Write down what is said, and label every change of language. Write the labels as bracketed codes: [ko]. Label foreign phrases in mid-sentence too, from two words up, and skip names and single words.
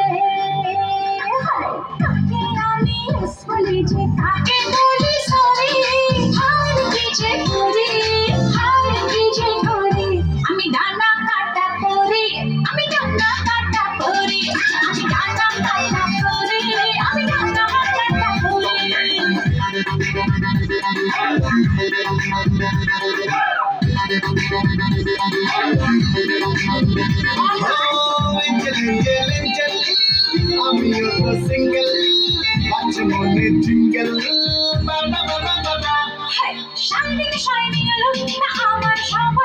[bn] কাকে আমি লেস বলি যে কাকে বলি সরি হার কি যে করি হার কি যে করি আমি ডানা কাটা পরি আমি ডানা কাটা পরি আমি ডানা কাটা পরি আমি ডানা কাটা পরি [en] Oh, angel, angel, angel. I'm your single. Watch money jingle. Ba ba ba ba ba ba. Shining, shining, look, [bn] আমার